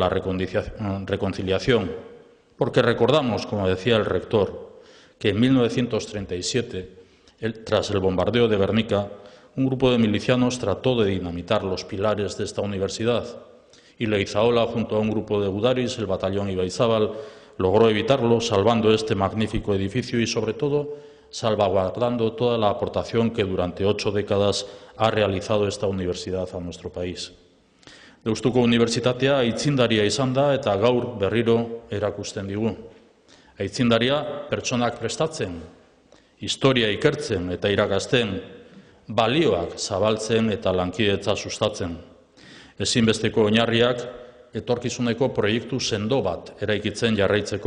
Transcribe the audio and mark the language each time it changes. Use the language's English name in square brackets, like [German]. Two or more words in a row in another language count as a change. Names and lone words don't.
[Spanish] la reconciliación, porque recordamos, como decía el rector, que en 1937, tras el bombardeo de Guernica, un grupo de milicianos trató de dinamitar los pilares de esta universidad y Leizaola, junto a un grupo de gudaris, el batallón Ibaizábal, logró evitarlo, salvando este magnífico edificio y, sobre todo, salvaguardando toda la aportación que durante 8 décadas ha realizado esta universidad a nuestro país. [Basque] Deustuko Unibertsitatea aitzindaria izan da eta gaur berriro erakusten digu. Aitzindaria pertsonak prestatzen, historia ikertzen eta irakasten, balioak zabaltzen eta lankidetza sustatzen. Ezinbesteko oinarriak etorkizuneko proiektu sendo bat eraikitzen jarraitzeko.